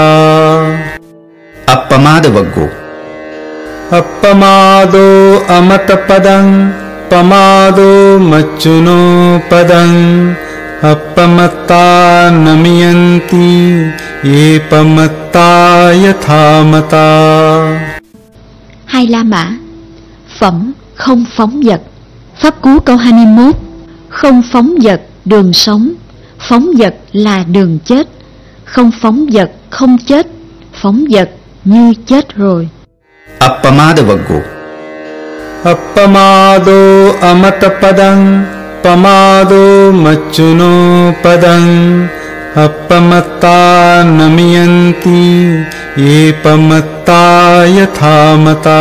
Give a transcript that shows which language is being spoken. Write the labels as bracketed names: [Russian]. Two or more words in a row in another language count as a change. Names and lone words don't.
[Pali] अपमादवग्गो अपमादो अमतपदं पमादो मच्चुनो पदं अपमत्ता नमियन्ति ये पमत्ता यथा मता। [Vietnamese] Hai La Mã. Phẩm không phóng dật. Pháp cú câu 21. Không phóng dật đường sống, phóng dật là đường chết. Không phóng dật không chết, phóng dật như chết rồi. [Pali] Appamādavaggo Appamādo amatapadang pamādo macchuno padang appamattā namiyanti ye pamattā yathamata.